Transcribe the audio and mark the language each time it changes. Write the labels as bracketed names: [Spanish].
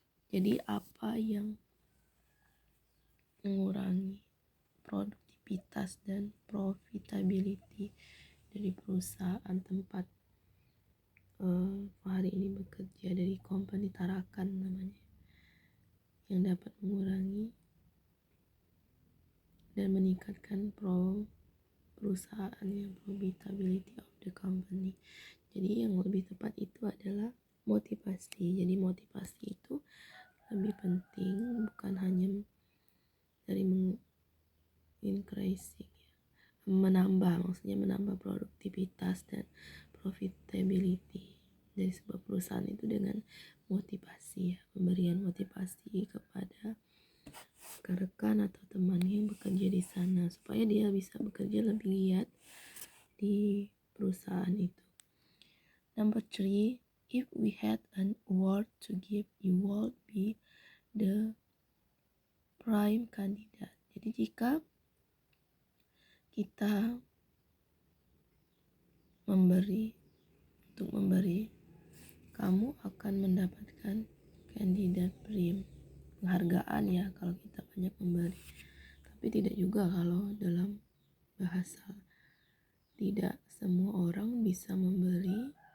[Indonesian] Jadi apa yang mengurangi produktivitas dan profitability dari perusahaan tempat Fahri ini bekerja, dari company Tarakan namanya, yang dapat mengurangi dan meningkatkan perusahaan ya, [English] profitability of the company. [Indonesian] Jadi yang lebih tepat itu adalah motivasi. Jadi motivasi itu lebih penting, bukan hanya dari increasing ya, maksudnya menambah produktivitas dan profitability dari sebuah perusahaan itu dengan motivasi ya, pemberian motivasi kepada rekan atau teman yang bekerja di sana supaya dia bisa bekerja lebih giat di perusahaan itu. [English] Number 3, if we had an award to give, you would be the prime candidate. [Indonesian] Jadi jika kita memberi, kamu akan mendapatkan kandidat prime, penghargaan ya kalau kita banyak memberi. Tapi tidak juga kalau dalam bahasa, tidak semua orang bisa memberi.